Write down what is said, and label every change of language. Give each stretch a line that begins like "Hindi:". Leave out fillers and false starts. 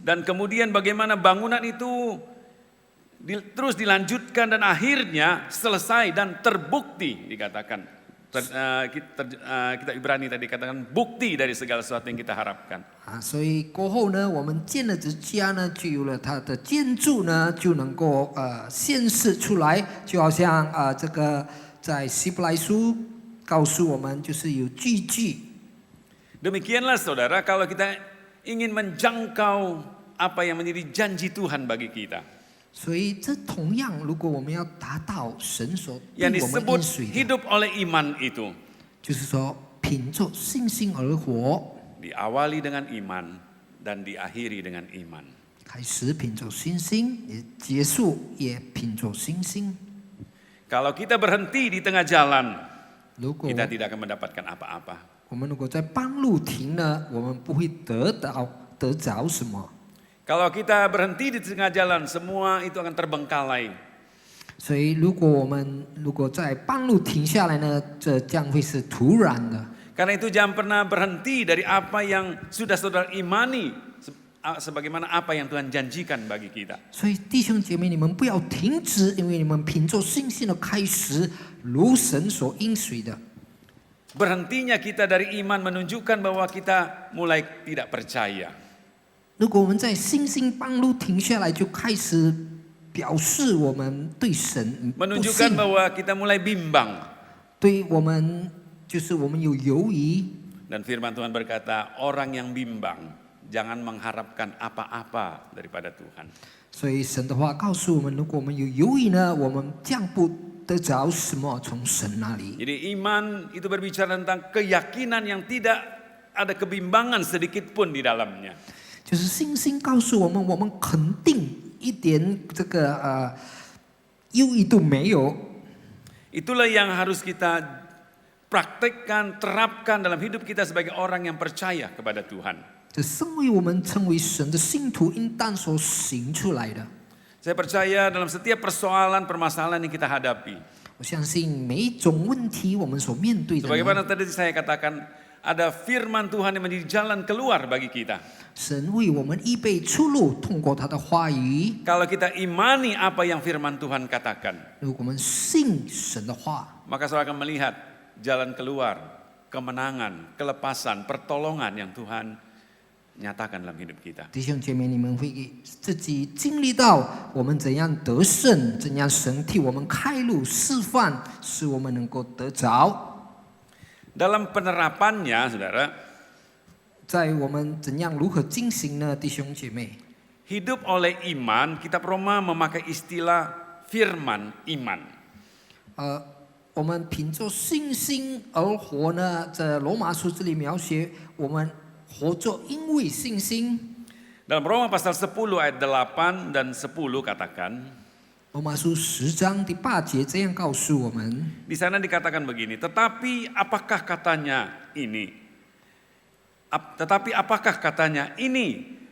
Indonesian: Dan kemudian bagaimana bangunan itu terus dilanjutkan dan akhirnya selesai dan terbukti dikatakan. Kita Ibrani tadi katakan bukti dari segala sesuatu yang kita harapkan.
Chinese: 所以过后呢，我们建了这家呢，就有了它的建筑呢，就能够显示出来，就好像这个在希伯来书告诉我们，就是有据据。
Indonesian: Demikianlah saudara, kalau kita ingin menjangkau apa yang menjadi janji Tuhan bagi kita.
Chinese: 所以这同样，如果我们要达到神所对
Indonesian: Yang
Chinese: 我们
Indonesian: disebut
Chinese: 应许的，
Indonesian: hidup oleh iman itu
Chinese: 就是说凭着信心而活，
Indonesian: diawali dengan iman dan diakhiri dengan iman.
Chinese: 开始凭着信心，也结束也凭着信心。
Indonesian: Kalau kita berhenti di tengah jalan,
Chinese: 如果
Indonesian: kita tidak akan mendapatkan apa-apa.
Chinese: 我们如果在半路停呢，我们不会得着什么。
Indonesian: Kalau kita berhenti di tengah jalan, semua itu akan terbengkalai.
Chinese: 所以，如果我们在半路停下来呢，这将会是突然的。
Indonesian: Karena itu jangan pernah berhenti dari apa yang sudah saudara imani, sebagaimana apa yang Tuhan janjikan bagi kita.
Chinese: 所以，弟兄姐妹，你们不要停止，因为你们凭着信心的开始，如神所应许的。
Indonesian: berhentinya kita dari iman menunjukkan bahwa kita mulai tidak percaya.
Chinese: 如果我们在信心半路停下来，就开始表示我们对神不
Indonesian: Menunjukkan
Chinese: 信，
Indonesian: bahwa kita mulai bimbang.
Chinese: 对我们就是我们有犹疑。
Indonesian: Dan firman Tuhan berkata, orang yang bimbang jangan mengharapkan apa-apa daripada Tuhan.
Chinese: 所以神的话告诉我们，如果我们有犹疑呢，我们将不得着什么从神那里。
Indonesian: Jadi iman itu berbicara tentang keyakinan yang tidak ada kebimbangan sedikit pun di dalamnya.
Chinese: 就是信心告诉我们，我们肯定一点这个犹疑都没有。
Indonesian: Itulah yang harus kita praktekkan, terapkan dalam hidup kita sebagai orang yang percaya kepada Tuhan.
Chinese: 这身为我们成为神的信徒应当所行出来的。
Indonesian: Saya percaya dalam setiap persoalan, permasalahan yang kita hadapi.
Chinese: 我相信每一种问题我们所面对的呢，
Indonesian: Sebagaimana tadi saya katakan, ada firman Tuhan yang menjadi jalan keluar bagi kita.
Chinese: 神为我们预备出路，通过他的话语。
Indonesian: Kalau kita imani apa yang firman Tuhan katakan,
Chinese: 如果我们信神的话，
Indonesian: maka saudara akan melihat jalan keluar, kemenangan, kelepasan, pertolongan yang Tuhan nyatakan dalam hidup kita.
Chinese: 弟兄姐妹，你们会自己经历到我们怎样得胜，怎样神替我们开路示范，使我们能够得着。
Indonesian: Dalam penerapannya, saudara,
Chinese: 在我们怎样如何进行呢？弟兄姐妹，
Indonesian: hidup oleh iman, kitab Roma memakai istilah firman iman.
Chinese: 我们凭着信心而活呢，在罗马书这里描写我们活着因为信心。
Indonesian: Dalam Roma pasal 10 ayat 8 dan 10 katakan,
Chinese: 罗马书10章第8节这样告诉我们：
Indonesian: di sana dikatakan begini, tetapi apakah katanya ini? Tetapi apakah katanya ini?